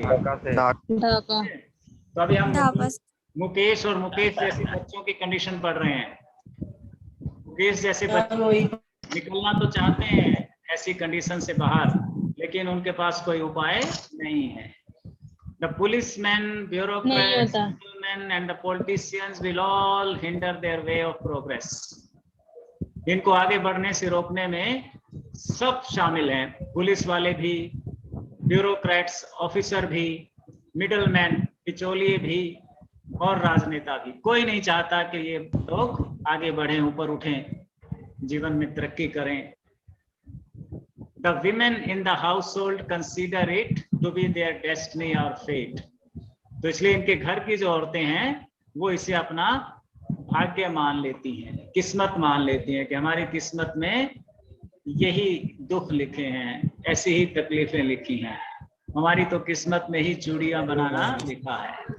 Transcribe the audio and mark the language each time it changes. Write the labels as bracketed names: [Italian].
[Hindi] ढाका। तो अभी हम ढाका। मुकेश और मुकेश जैसे बच्चों की कंडीशन पढ़ रहे हैं। मुकेश जैसे बच्चे निकलना तो चाहते हैं ऐसी कंडीशन से बाहर, लेकिन उनके पास कोई उपाय नहीं है। [English] The policemen, bureaucrats, gentlemen and the politicians will all hinder their way of progress. [Hindi] इनको आगे बढ़ने से रोकने में सब शामिल हैं, पुलिस वाले भी, ब्यूरोक्रेट्स ऑफिसर भी, मिडलमैन बिचौलिए भी और राजनेता भी। कोई नहीं चाहता कि ये लोग आगे बढ़ें, ऊपर उठें, जीवन में तरक्की करें। [English] The women in the household consider it to be their destiny or fate. [Hindi] तो इसलिए इनके घर की जो औरतें हैं वो इसे अपना भाग्य मान लेती हैं, किस्मत मान लेती हैं कि हमारी किस्मत में यही दुख लिखे हैं, ऐसी ही तकलीफें लिखी हैं, हमारी तो किस्मत में ही चूड़ियां बनाना लिखा है।